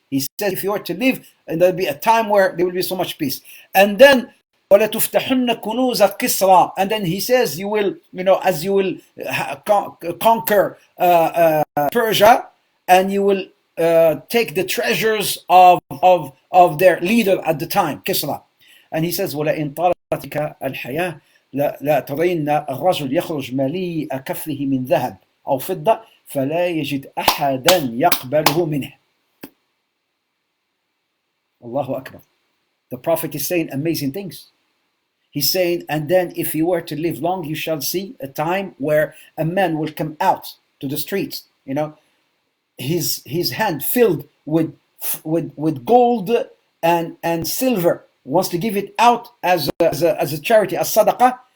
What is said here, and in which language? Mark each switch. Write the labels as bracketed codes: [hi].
[en] He says, if you were to live, and there'll be a time where there will be so much peace. And then [ar] وَلَتُفْتَحُنَّ كُنُوزَ كِسْرَى. [en] And then he says, you will, as you will conquer Persia, and you will take the treasures of their leader at the time, Kisra. And he says, [ar] وَلَإِنْ طَالَتْكَ الْحَيَاةِ لَا تَرَيْنَّ الرَّجُلْ يَخْرُجْ مَلِيءَ كَفِّهِ مِنْ ذَهَبٍ أو فضة فلا يجد أحدا يقبله منه. Allahu Akbar. [en] The Prophet is saying amazing things. He's saying, and then if you were to live long, you shall see a time where a man will come out to the streets, his hand filled with gold and silver, wants to give it out as a charity, as sadaqah.